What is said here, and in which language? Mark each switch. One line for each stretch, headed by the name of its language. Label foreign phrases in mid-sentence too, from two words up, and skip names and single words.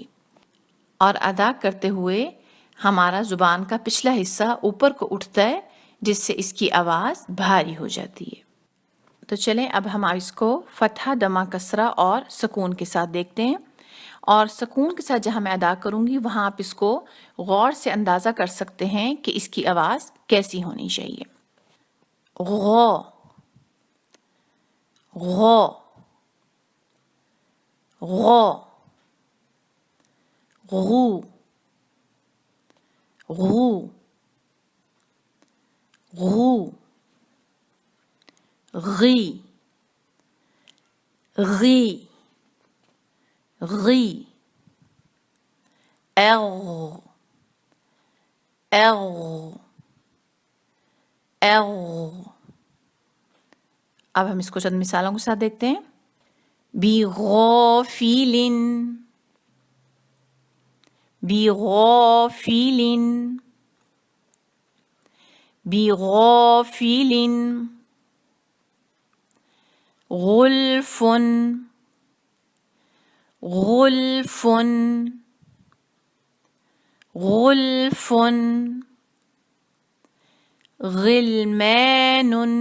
Urdu: اور ادا کرتے ہوئے ہمارا زبان کا پچھلا حصہ اوپر کو اٹھتا ہے، جس سے اس کی آواز بھاری ہو جاتی ہے۔ تو چلیں اب ہم اس کو فتحہ دمہ کسرہ اور سکون کے ساتھ دیکھتے ہیں۔ اور سکون کے ساتھ جہاں میں ادا کروں گی وہاں آپ اس کو غور سے اندازہ کر سکتے ہیں کہ اس کی آواز کیسی ہونی چاہیے۔ غو غو غو غو غو غو غی غی غی اغ اغ اغ۔ اب ہم اس کو چند مثالوں کے ساتھ دیکھتے ہیں۔
Arabic: بغافل بغافل بغافل غلف غلف غلف غلمان